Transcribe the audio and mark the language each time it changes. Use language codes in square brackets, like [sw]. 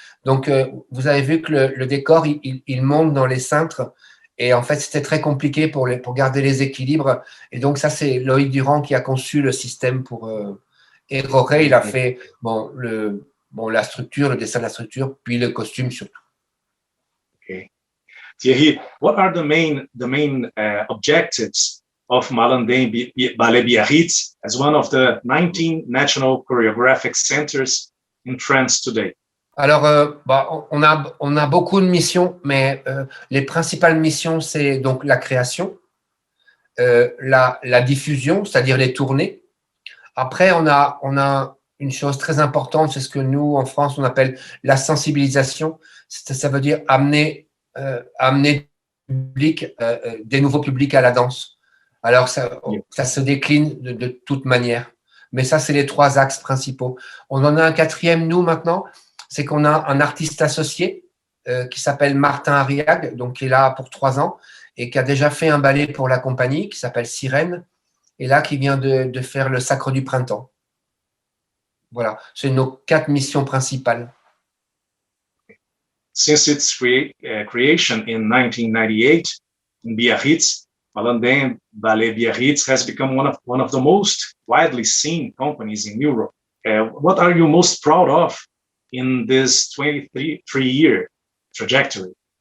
[fr] Donc, vous avez vu que le décor, il monte dans les cintres. Et en fait, c'était très compliqué pour garder les équilibres. Et donc, ça, c'est Loïc Durand qui a conçu le système et Jorge, il a fait la structure, le dessin de la structure, puis le costume surtout. [en] Okay. Thierry, what are the main objectives of Malandin Ballet Biarritz as one of the 19 national choreographic centers in France today? [fr] Alors, on a beaucoup de missions, mais les principales missions, c'est donc la création, la diffusion, c'est-à-dire les tournées. Après, on a une chose très importante, c'est ce que nous, en France, on appelle la sensibilisation. Ça veut dire amener des nouveaux publics à la danse. Alors, ça se décline de toute manière. Mais ça, c'est les 3 axes principaux. On en a un 4e, nous, maintenant, c'est qu'on a un artiste associé qui s'appelle Martin Arriague, donc qui est là pour 3 ans et qui a déjà fait un ballet pour la compagnie qui s'appelle Sirène et là qui vient de faire le Sacre du Printemps. Voilà, c'est nos 4 missions principales. [en] Since its creation in 1998 in Biarritz, Malandem Ballet Biarritz has become one of the most widely seen companies in Europe. What are you most proud of in this 23-year trajectory?